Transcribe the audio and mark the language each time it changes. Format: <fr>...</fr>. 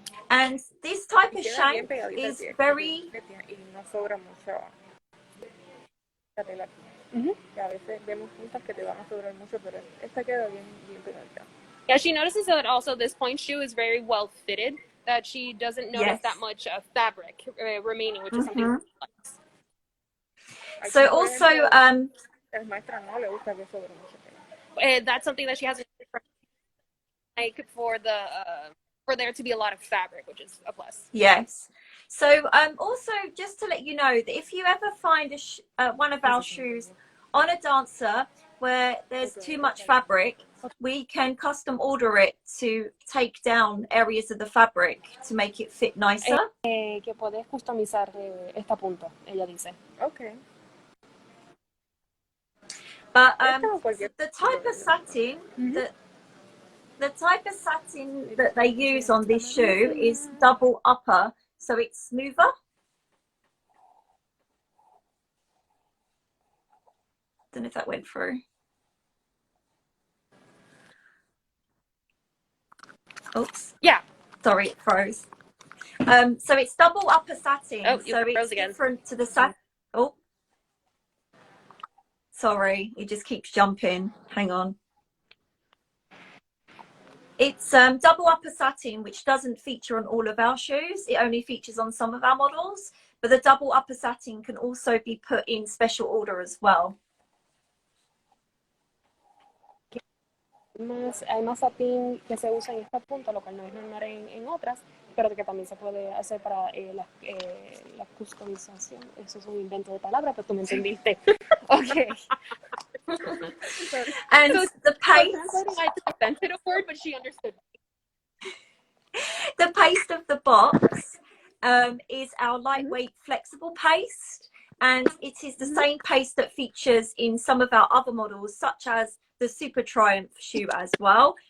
<en>And this type of shank is very.</en> <es>Y no sobra mucho la tela. A veces vemos puntas que te van a sobrar mucho, pero esta queda bien pegadita.</es> <en>Yeah, she notices that also this point shoe is very well fitted. That she doesn't notice that much fabric remaining, which is something she likes. So also,</en> <es>el maestra no le gusta que sobre mucho.</es> <en>That's something that she has like for there to be a lot of fabric, which is a plus. Yes. So also just to let you know that if you ever find one of our shoes on a dancer where there's too much fabric, we can custom order it to take down areas of the fabric to make it fit nicer.</en> <es>Que puedes customizar esta punta, ella dice.</es> <en>Okay. But the type of satin the type of satin that they use on this shoe is double upper, so it's smoother. Don't know if that went through. Oops. Yeah. Sorry, it froze. So it's double upper satin. Oh, so it's different to the satin. Oh. Sorry, it just keeps jumping. Hang on. It's double upper satin, which doesn't feature on all of our shoes. It only features on some of our models. But the double upper satin can also be put in special order as well.</en> <es>Hay más satín que se usa en esta punta, lo cual no es normal en otras, pero que también se puede hacer para la customización. Eso es un invento de palabra, pero tú me entendiste.</es> <en>Okay. And so, the paint. I invented a word, but she understood. The paste of the box is our lightweight flexible paste, and it is the same paste that features in some of our other models, such as the Super Triumph shoe as well.</en>